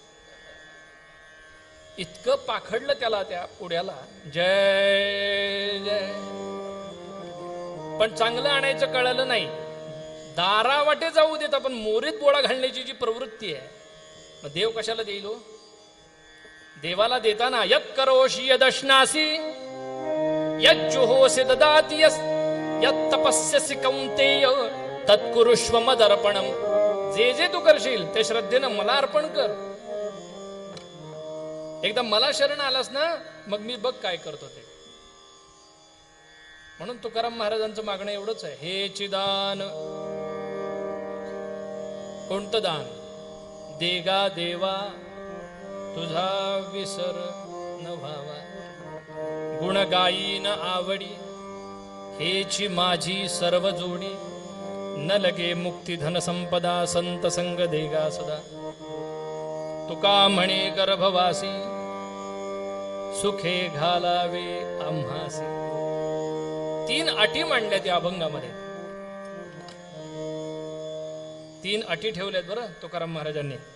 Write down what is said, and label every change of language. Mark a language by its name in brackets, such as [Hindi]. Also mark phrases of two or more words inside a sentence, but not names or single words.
[Marathi] इतकं पाखडलं त्याला त्या पुड्याला. जय जय. पण चांगलं आणायचं कळलं नाही. दारावाटे जाऊ देत आपण मोरीत बोळा घालण्याची जी प्रवृत्ती आहे, मग देव कशाला देईल? देवाला देताना [Sanskrit] यत् करोषि यदश्नासी यज्जुहोसि ददाति यत् तपस्यसि कौन्तेय तत्कुरुष्व मदर्पणम. [Marathi] जे जे तू करशील ते श्रद्धेनं मला अर्पण कर. एकदा मला शरण आलास ना, मग मी बघ काय करतो ते. म्हणून तुकाराम महाराजांचं मागणं एवढंच आहे, हे चिदान. कोणतं दान? देगा देवा तुझा विसर न व्हावा, गुण गायीन आवडी हेची माझी सर्व जोडी. न लगे मुक्ती धन संपदा संत संग देगा सदा. तुका म्हणे गर्भवासी सुखे घालावे आम्हासी. 3 अटी मांडल्या त्या अभंगामध्ये. 3 अटी ठेवल्यात बरं तुकाराम महाराजांनी.